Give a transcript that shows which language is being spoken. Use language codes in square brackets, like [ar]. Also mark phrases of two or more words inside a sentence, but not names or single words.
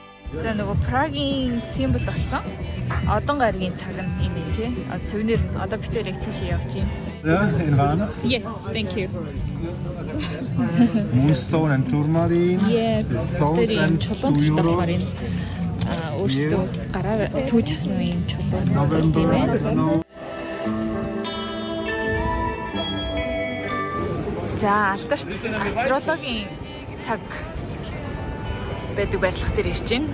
[mn] За нөгөө Прагийн симбол болсон. Одон гаригийн цаг нь энэ тий. Сувенир одоо бид тэр яг тийш явж байна. [en] Yeah, in Varna. Yes, thank you. Moonstone and tourmaline. Yes, Stones [mn] тэр [en] and [mn] чулуун 2 дээр [en] euros. [mn] болохоор энэ өөрсдөө гараар түүж авсан юм чулуун тийм [en] November. [mn] ээ. [en] No. [mn] За алдарт астрологийн цаг байдаг барилга дээр ирж байна.